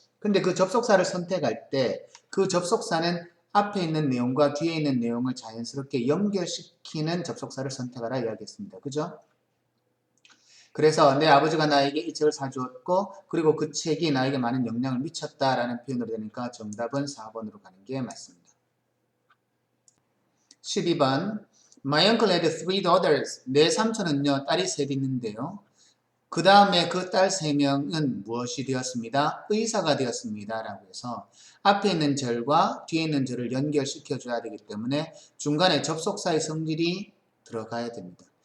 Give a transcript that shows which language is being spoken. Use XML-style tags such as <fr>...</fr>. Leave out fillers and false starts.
<ko>근데 그 접속사를 선택할 때 그 접속사는 앞에 있는 내용과 뒤에 있는 내용을 자연스럽게 연결시키는 접속사를 선택하라 이야기했습니다. 그죠? 그래서 내 아버지가 나에게 이 책을 사주었고 그리고 그 책이 나에게 많은 영향을 미쳤다라는 표현으로 되니까 정답은 4번으로 가는 게 맞습니다.</ko> <en>12번 My uncle had three daughters.</en> <ko>내 삼촌은요 딸이 셋 있는데요. 그 다음에 그 딸 3명은 무엇이 되었습니다? 의사가 되었습니다. 라고 해서 앞에 있는 절과 뒤에 있는 절을 연결시켜 줘야 되기 때문에 중간에 접속사의 성질이 들어가야 됩니다.</ko>